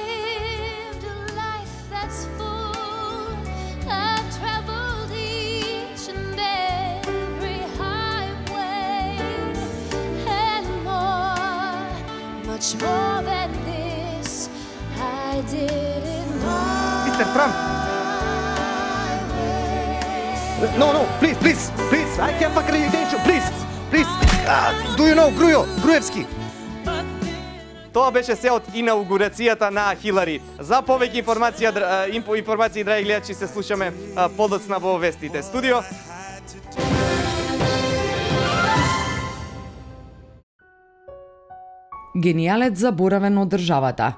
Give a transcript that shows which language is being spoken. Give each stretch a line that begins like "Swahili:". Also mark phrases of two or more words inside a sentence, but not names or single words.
English: More than this, I didn't know. Mr. Trump. No, please. I have accreditation, please. Do you know Груевски?
Macedonian: Тоа беше се од инаугурацијата на Хилари. За повеќе информации, драги гледачи, се слушаме подоцна во вестите. Студио. Генијалец заборавен од државата.